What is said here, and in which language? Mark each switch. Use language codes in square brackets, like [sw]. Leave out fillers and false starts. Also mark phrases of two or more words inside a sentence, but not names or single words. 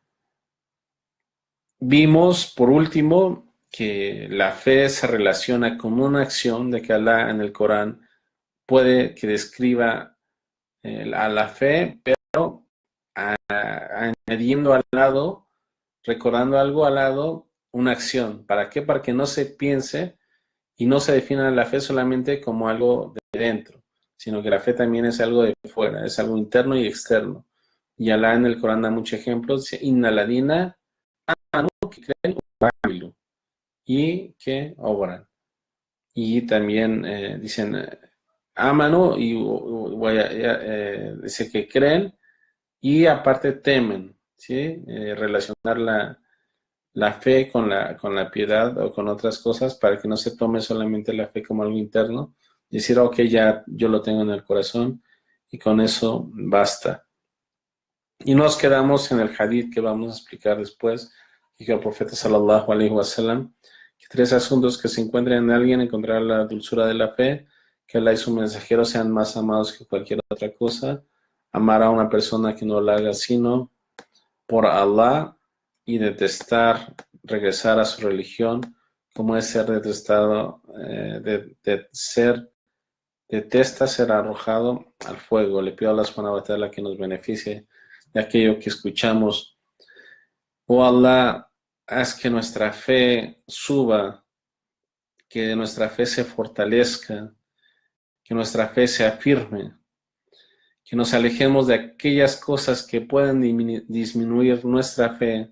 [es] Vimos, por último, que la fe se relaciona con una acción de que Alá en el Corán puede que describa a la fe, pero añadiendo al lado, recordando algo al lado, una acción. ¿Para qué? Para que no se piense y no se defina la fe solamente como algo de dentro, sino que la fe también es algo de fuera, es algo interno y externo. Y Alá en el Corán da muchos ejemplos, dice, [ar] إن الذين آمنوا, [es] que creen, y que obran. Y también dicen, amanu, y dice que creen, y aparte temen, ¿sí? Relacionar la fe con la piedad o con otras cosas para que no se tome solamente la fe como algo interno. Decir, ok, ya yo lo tengo en el corazón y con eso basta. Y nos quedamos en el hadith que vamos a explicar después, que el profeta [ar] صلى الله عليه وسلم, [es] que tres asuntos que se encuentran en alguien, encontrar la dulzura de la fe, que Allah y su mensajero sean más amados que cualquier otra cosa, amar a una persona que no la haga sino por Allah, y detestar regresar a su religión, como es ser detestado, detesta ser arrojado al fuego. Le pido a Allah [ar] سبحانه وتعالى [es] que nos beneficie de aquello que escuchamos. Oh Allah, haz que nuestra fe suba, que nuestra fe se fortalezca, que nuestra fe se afirme, que nos alejemos de aquellas cosas que puedan disminuir nuestra fe.